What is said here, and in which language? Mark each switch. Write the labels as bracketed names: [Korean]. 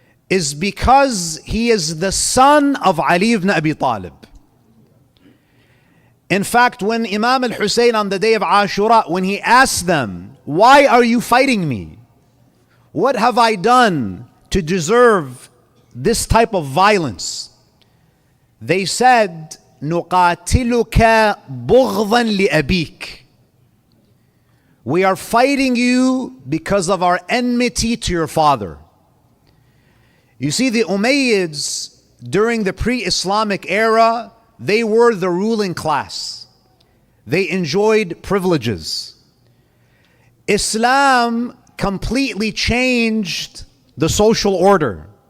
[English] is because he is the son of Ali ibn Abi Talib. In fact, when Imam al-Hussain on the day of Ashura, when he asked them, why are you fighting me? What have I done to deserve this type of violence? They said, [Arabic] نُقَاتِلُكَ بُغْضًا لِأَبِيكَ. [English] We are fighting you because of our enmity to your father. You see, the Umayyads during the pre-Islamic era, they were the ruling class. They enjoyed privileges. Islam completely changed the social order.